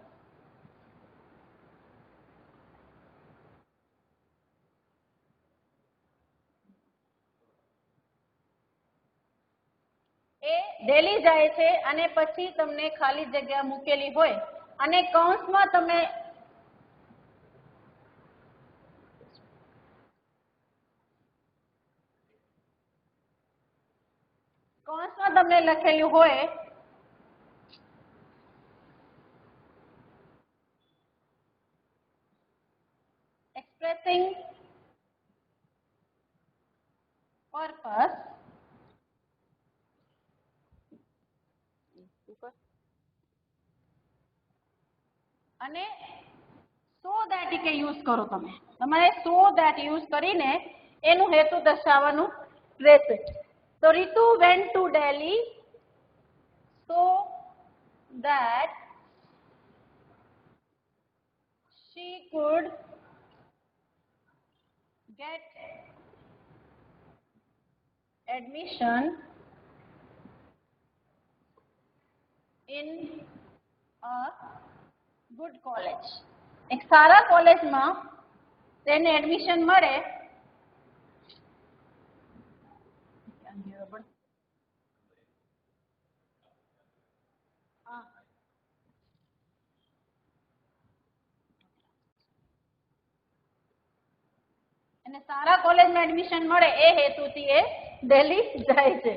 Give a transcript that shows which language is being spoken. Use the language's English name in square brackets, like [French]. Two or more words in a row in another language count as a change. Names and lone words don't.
[Gujarati] એ દિલ્હી જાય છે અને પછી તમને ખાલી જગ્યા મૂકેલી હોય અને કૌંસમાં તમે તમને લખેલું હોય [English] expressing purpose [Gujarati] અને [English] so that [Gujarati] કે યુઝ કરો. તમારે [English] so that [Gujarati] યુઝ કરીને એનું હેતુ દર્શાવવાનું રહેશે. [English] તો રીતુ went to Delhi so that she could get admission in a good college. [Gujarati] એક સારા કોલેજમાં તેને એડમિશન મળે અને સારા કોલેજમાં એડમિશન મળે એ હેતુથી એ દિલ્હી જાય છે.